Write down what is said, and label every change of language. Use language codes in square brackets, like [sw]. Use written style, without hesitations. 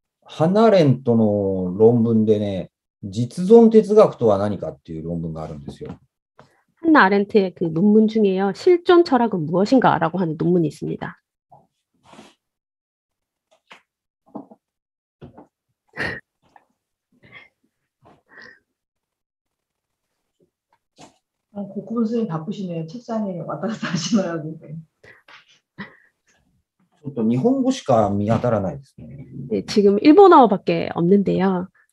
[ko] ハンナ・アレントの論文でね、実存哲学とは何かっていう論文があるんですよ。 한나 아렌트의 그 논문 중에요. 실존 철학은 무엇인가라고 하는 논문이 있습니다. 고쿠분 선생님 바쁘시네요. 책상에 왔다 갔다 하시나요? [ja] ちょっと日本語しか見当たらないですね。 [ko] 네, 지금 일본어밖에 없는데요.